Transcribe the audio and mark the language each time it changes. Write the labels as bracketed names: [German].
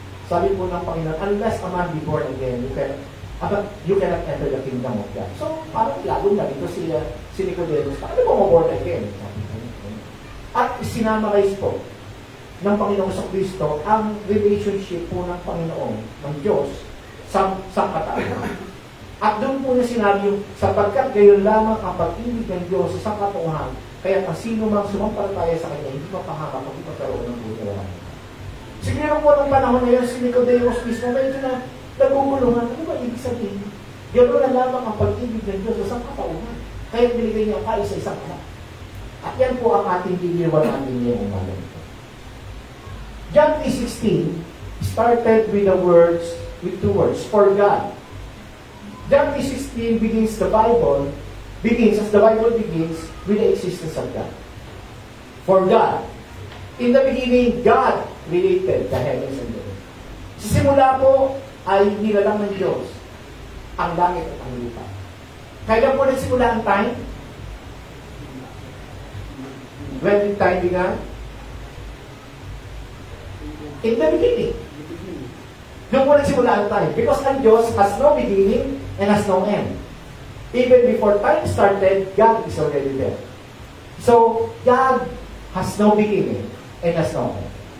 [Filipino] Sabi po ng Panginoon, unless a man be born again, you cannot enter the kingdom of God. So, parang lalo na dito si Nicodemus, paano ba born again? At sinamarize po ng Panginoon sa Kristo ang relationship po ng Panginoon, ng Diyos, sa katauhan. At doon po niya sinabi yung, sapagkat gayon lamang ang pag-ibig ng Diyos sa katauhan, kaya ang sino mang sumampalataya sa Kanya, hindi mapahama kung hindi magkaroon ng buhay. Siguro po ng panahon na yun, si Nicodemus mismo, medyo na nagugulungan. Ano ba ibig sabihin? Gano'n na lamang ang pag-ibig ng Diyos sa katauhan. Kaya binigay niya ang kaisa-isang anak. At yan po ang ating diliwananin niya yung umalang ito. [English] John 3:16 started with two words, for God. John 3:16 begins as the Bible begins with the existence of God. For God. In the beginning, God created the heavens and the earth. [Filipino] Sa simula po ay nilalang ng Diyos ang langit at ang lupa. Kailan po nagsimula ang time? [English] When did time began? In the beginning. [Filipino] Doon po nagsimula ang time. [English] Because [Filipino] ang Diyos [English] has no beginning and has no end. Even before time started, God is already there. So, God has no beginning and has no end.